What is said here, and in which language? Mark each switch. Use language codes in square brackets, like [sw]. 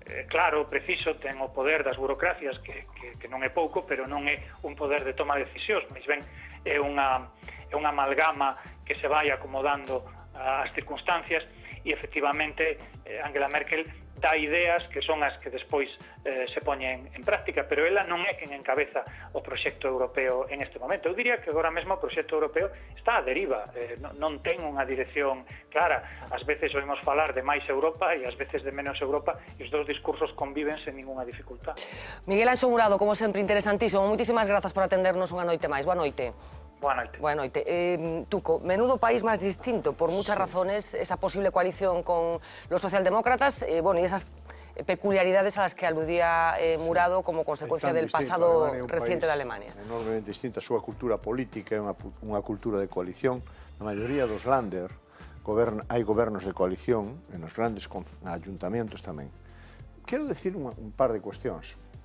[gl] claro, preciso, ten o poder das burocracias, que non é pouco, pero non é un poder de toma de decisións, máis ben é unha amalgama que se vai acomodando ás circunstancias, e efectivamente Angela Merkel dá ideas que son as que despois se poñen en práctica, pero ela non é quen encabeza o proxecto europeo en este momento. Eu diría que agora mesmo o proxecto europeo está a deriva, non ten unha dirección clara. Ás veces oímos falar de máis Europa e ás veces de menos Europa, e os dous discursos conviven sen ninguna dificultad. Miguel Anxo Murado, como sempre, interesantísimo. Moitísimas grazas por atendernos unha noite máis. Boa noite. Boa noite. Boa noite. [es] Tuco, menudo país más distinto, por muchas razones, esa posible coalición con los socialdemócratas, bueno, y esas peculiaridades a las que aludía Murado como consecuencia del pasado reciente de Alemania. [gl] Enormemente distinta, a súa cultura política é unha cultura de coalición. Na maioría dos Länder hai gobernos de coalición, e nos grandes ayuntamientos tamén. Quero decir un par de cuestións.